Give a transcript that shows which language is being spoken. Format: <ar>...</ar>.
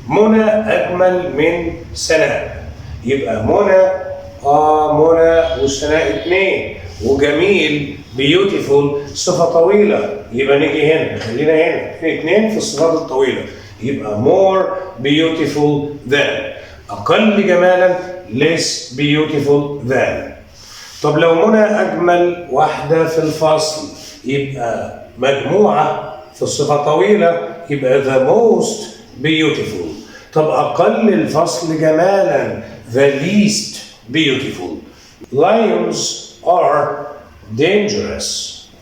<ar>منى أجمل من سناء، يبقى منى منى وسناء اثنين، وجميل beautiful صفة طويلة، يبقى نيجي هنا، خلينا هنا اثنين في الصفات الطويلة، يبقى</ar> <en>more beautiful than.</en> <ar>أقل جمالا</ar> <en>less beautiful than.</en> <ar>طب لو منى أجمل واحدة في الفصل، يبقى مجموعة في الصفة طويلة، يبقى</ar> <en>the most beautiful.</en> <ar>طب أقل الفصل جمالا</ar> <en>the least beautiful. Lions are dangerous.</en>